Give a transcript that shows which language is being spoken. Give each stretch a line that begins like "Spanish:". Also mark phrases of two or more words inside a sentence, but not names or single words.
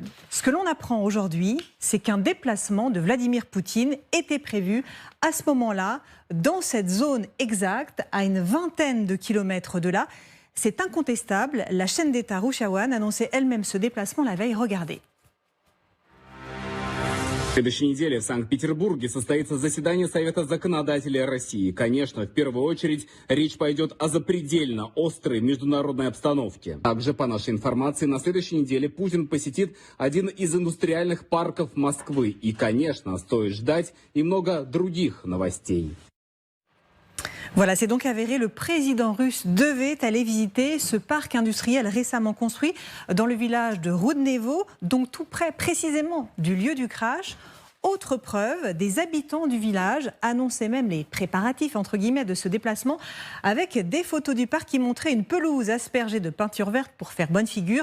French: Ce que l'on apprend aujourd'hui, c'est qu'un déplacement de Vladimir Poutine était prévu à ce moment-là, dans cette zone exacte, à une vingtaine de kilomètres de là. C'est incontestable. La chaîne d'État Russia One annonçait elle-même ce déplacement la veille. Regardez.
Russian: В следующей неделе в Санкт-Петербурге состоится заседание Совета законодателей России. Конечно, в первую очередь речь пойдет о запредельно острой международной обстановке. Также, по нашей информации, на следующей неделе Путин посетит один из индустриальных парков Москвы. И, конечно, стоит ждать и много других новостей.
French: Voilà, c'est donc avéré, le président russe devait aller visiter ce parc industriel récemment construit dans le village de Roudnevo, donc tout près précisément du lieu du crash. Autre preuve, des habitants du village annonçaient même les préparatifs entre guillemets de ce déplacement avec des photos du parc qui montraient une pelouse aspergée de peinture verte pour faire bonne figure.